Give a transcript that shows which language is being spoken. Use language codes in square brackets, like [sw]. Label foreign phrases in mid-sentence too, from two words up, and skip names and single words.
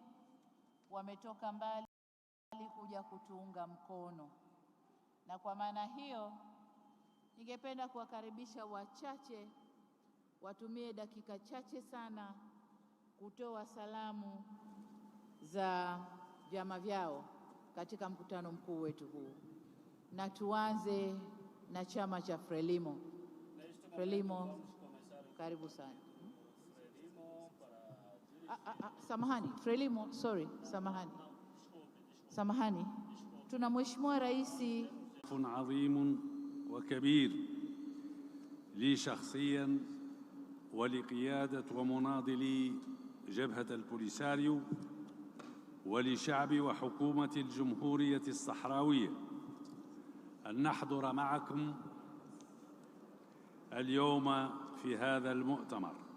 [sw] wametoka mbali kuja kutuunga mkono, na kwa maana hiyo ningependa kuwakaribisha wachache watumie dakika chache sana kutoa salamu za vyama vyao katika mkutano mkuu wetu huu, na tuanze na chama cha Frelimo. Frelimo, karibu sana. Samahani, Frelimo, sorry, samahani. Tuna Mheshimiwa Rais. [ar] عظيم وكبير لي شخصيا ولقيادة ومناضلي جبهة البوليساريو ولشعب وحكومة الجمهورية الصحراوية أن نحضر معكم اليوم في هذا المؤتمر.